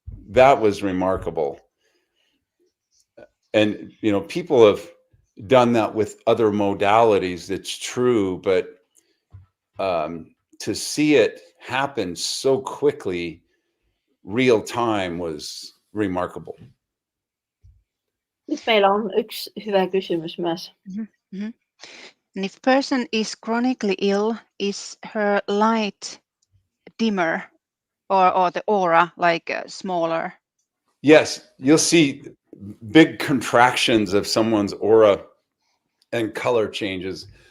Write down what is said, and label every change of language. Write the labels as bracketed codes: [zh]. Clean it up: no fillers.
[en] That was remarkable. And, you know, people have done that with other modalities. It's true, but to see it happen so quickly, real time, was remarkable. [fi] Nyt meillä on yksi hyvä kysymys myös. Mm-hmm. [en] And if person is chronically ill, is her light dimmer or the aura like smaller? Yes, you'll see big contractions of someone's aura and color changes.